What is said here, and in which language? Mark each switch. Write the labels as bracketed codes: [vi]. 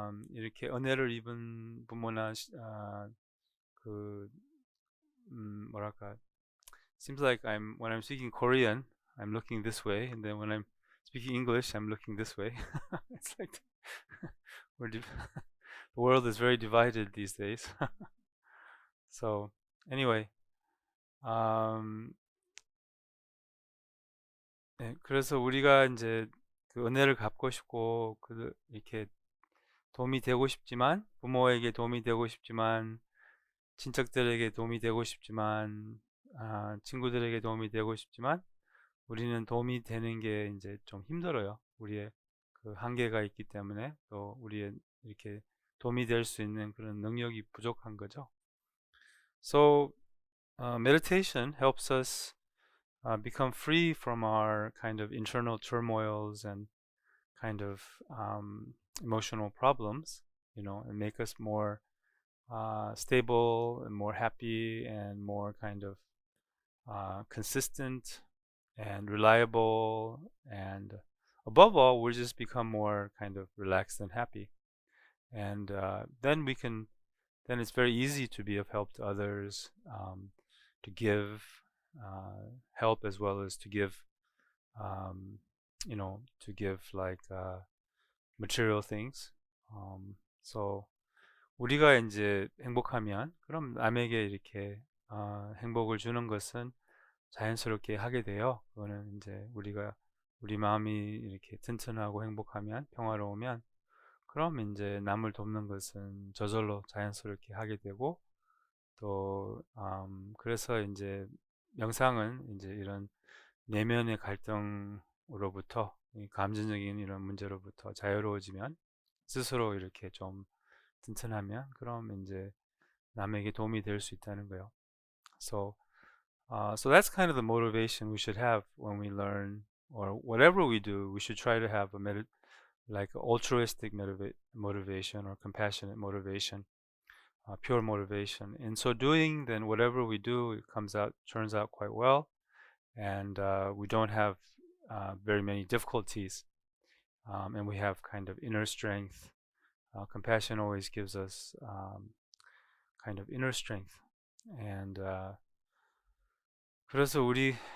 [ko] 이렇게 은혜를 입은 부모나 그 뭐랄까, [en] seems like when I'm speaking Korean, I'm looking this way, and then when I'm speaking English, I'm looking this way. It's like the world is very divided these days. So anyway, [ko] 네, 그래서 우리가 이제 그 은혜를 갚고 싶고 이렇게 도움이 되고 싶지만, 부모에게 도움이 되고 싶지만, 친척들에게 도움이 되고 싶지만, 친구들에게 도움이 되고 싶지만, 우리는 도움이 되는 게 이제 좀 힘들어요. 우리의 그 한계가 있기 때문에, 또 우리의 이렇게 도움이 될 수 있는 그런 능력이 부족한 거죠. [en] So meditation helps us become free from our kind of internal turmoils and kind of emotional problems, and make us more stable and more happy and more kind of consistent and reliable, and above all, we'll just become more kind of relaxed and happy. And then it's very easy to be of help to others, to give help as well as to give, to give like material things. [ko] So 우리가 이제 행복하면, 그럼 남에게 이렇게 행복을 주는 것은 자연스럽게 하게 돼요. 그거는 이제 우리 마음이 이렇게 튼튼하고 행복하면, 평화로우면, 그럼 이제 남을 돕는 것은 저절로 자연스럽게 하게 되고, 또 그래서 이제 명상은 이제 이런 내면의 갈등으로부터, 감정적인 이런 문제로부터 자유로워지면, 스스로 이렇게 좀 튼튼하면, 그럼 이제 남에게 도움이 될 수 있다는 거예요. [en] So that's kind of the motivation we should have when we learn, or whatever we do. We should try to have like altruistic motivation or compassionate motivation, pure motivation. In so doing, then whatever we do, it turns out quite well, and we don't have very many difficulties, and we have kind of inner strength. Compassion always gives us kind of inner strength, and [ko] 그래서 우리